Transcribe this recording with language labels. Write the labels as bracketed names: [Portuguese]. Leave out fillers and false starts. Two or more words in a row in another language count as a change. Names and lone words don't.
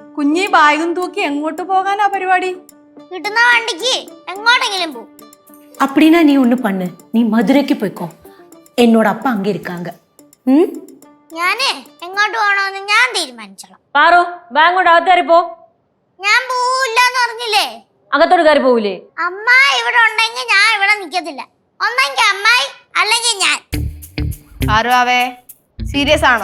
[Malayalam] കുഞ്ഞി ബാഗും തൂക്കി എങ്ങോട്ട് പോകാനാ പരിപാടി? കിട്ടുന്ന വണ്ടിക്ക് എങ്ങോട്ടെങ്കിലും പോ. [Tamil] அப்படின்னா நீ ஒண்ணு பண்ணு, நீ மதுரைக்கு போய்க்கோ. என்னோட அப்பா அங்க இருக்காங்க. [Malayalam] ഞാനേ എങ്ങോട്ട് പോകണമെന്ന് ഞാൻ തീരുമാനിച്ചോളാം. പാറു ബാഗ് കൊണ്ട് അകത്ത് കയറി പോ. ഞാൻ പോവില്ലെന്ന് പറഞ്ഞില്ലേ? അകത്തോട്ട് കയറി പോവില്ലേ? അമ്മ ഇവിടെ ഉണ്ടെങ്കിൽ ഞാൻ ഇവിടെ നിക്കത്തില്ല. ഒന്നെങ്കിൽ അമ്മായി അല്ലെങ്കിൽ ഞാൻ. ആരുവേ സീരിയസ് ആണോ?